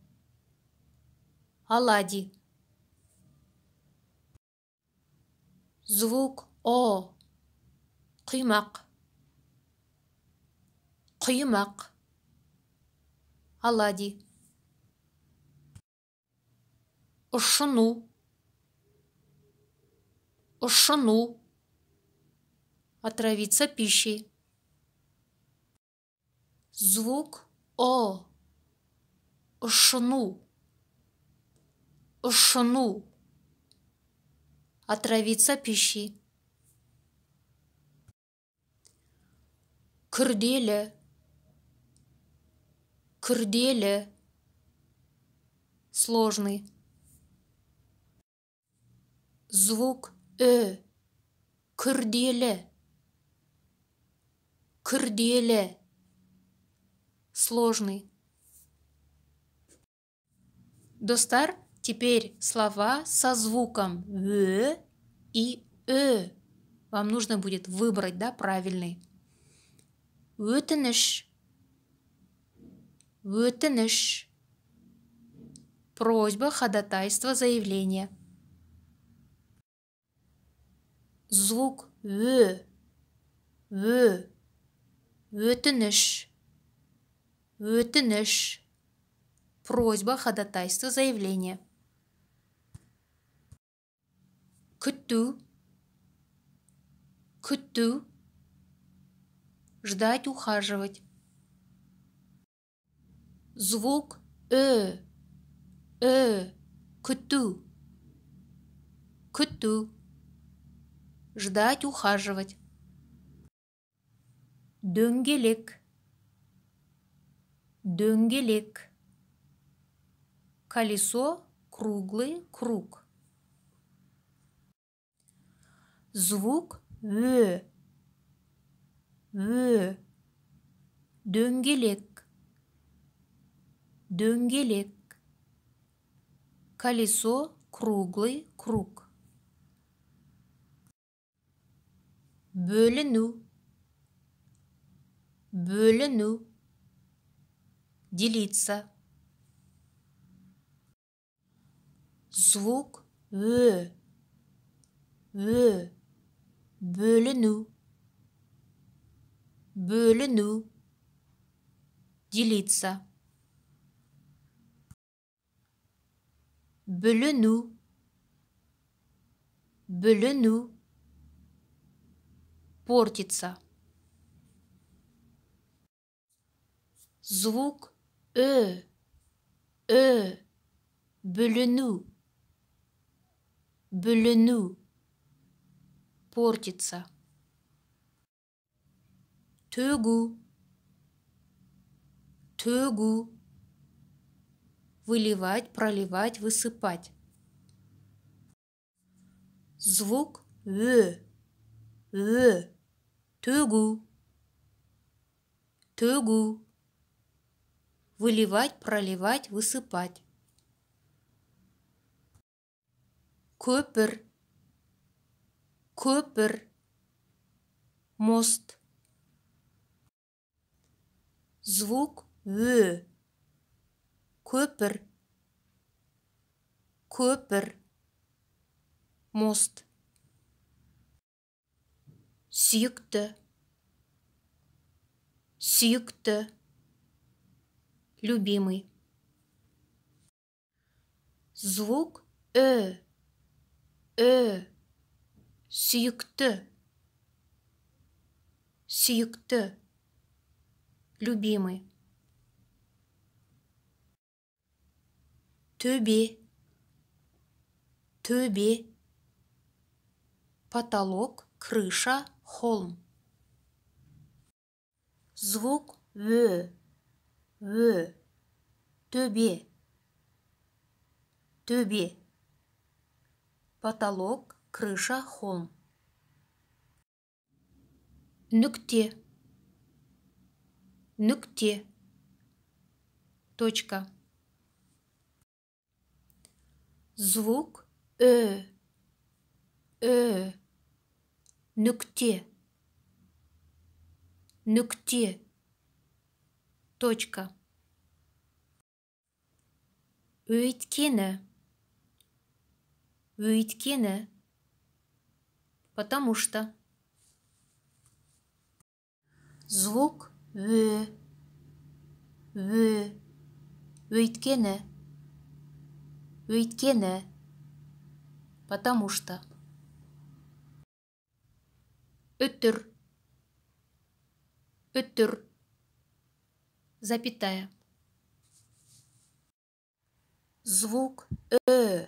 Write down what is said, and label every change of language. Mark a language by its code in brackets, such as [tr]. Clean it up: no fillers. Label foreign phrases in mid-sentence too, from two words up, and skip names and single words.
[ru] Оладьи. Звук о, [kk] құймақ, құймақ. [ru] оладьи. [kk] Ышыну, ышыну, [ru] отравиться пищей. Звук О, [kk] ышыну, ышыну, [ru] отравиться пищей. [kk] Күрделі, күрделі, сложный. Звук күрделі, күрделі, сложный. Достар, [ru] теперь слова со звуком «в» и Вам нужно будет выбрать, да, правильный. [kk] Өтініш, өтініш. [ru] Просьба, ходатайство, заявление. Звук «в», [kk] өтініш, өтініш. [ru] Просьба, ходатайство, заявление. [kk] Күту, күту. [ru] Ждать, ухаживать. [kk] Звук күту, күту. [ru] Ждать, ухаживать. [kk] Дөңгелек, дөңгелек. [ru] Колесо, круглый, круг. Звук «в», [kk] дөңгелек, дөңгелек. [ru] Колесо, круглый, круг. [kk] Бөліну, бөліну. [ru] Делиться. Звук «в», [kk] бөліну, бөліну. Делиться. Бүліну, бүліну. [ru] Портиться. Звук [kk] бүліну, бүліну. Портиться. Төгу, төгу. [ru] Выливать, проливать, высыпать. Звук «в», [kk] төгу, төгу. [ru] Выливать, проливать, высыпать. [kk] Көпір, көпір. [ru] Мост. Звук «в», [kk] көпір, көпір. Мост. Сүйікті, сүйікті. [ru] Любимый. Звук [kk] сүйікті, сүйікті. Любимый. Төбе, төбе. [ru] Потолок, крыша, холм. Звук «в», [kk] төбе, төбе. [ru] Потолок, крыша, холм. [kk] Нүкте, нүкте. [ru] Точка. Звук [kk] нүкте, нүкте. Точка. Өйткені, өйткені. [ru] Потому что. Звук «в», [kk] Өйткені. [ru] Өйткені. Потому что. [kk] Үтір. Үтір. [ru] Запятая. Звук Ö.